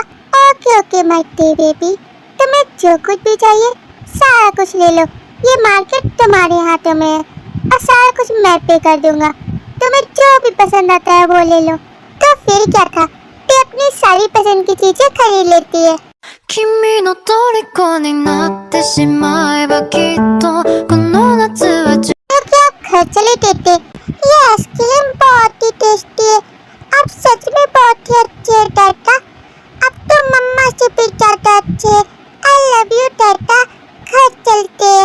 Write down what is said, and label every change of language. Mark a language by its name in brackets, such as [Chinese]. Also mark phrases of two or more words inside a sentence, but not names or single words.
[English] OK my baby, [Hindi] तुम्हें जो कुछ भी चाहिए सारा कुछ ले लो। ये मार्केट तुम्हारे हाथों में है और सारा कुछ मैं पे कर दूंगा। तुम्हें जो भी पसंद आता है वो ले लो। तो फिर क्या था, अपनी सारी पसंद की चीजें खरीद लेती है। [Japanese] 君の虜になってしまえばきっとこの夏は [Hindi] क्या आप घर चले टेटे? ये आइसक्रीम बहुत ही टेस्टी है। आप सच में बहुत ही अच्छे हैं टाटा। अब तो मम्मा से भी ज्यादा अच्छे हैं। [English] I love you [Hindi] टाटा। घर चलते हैं।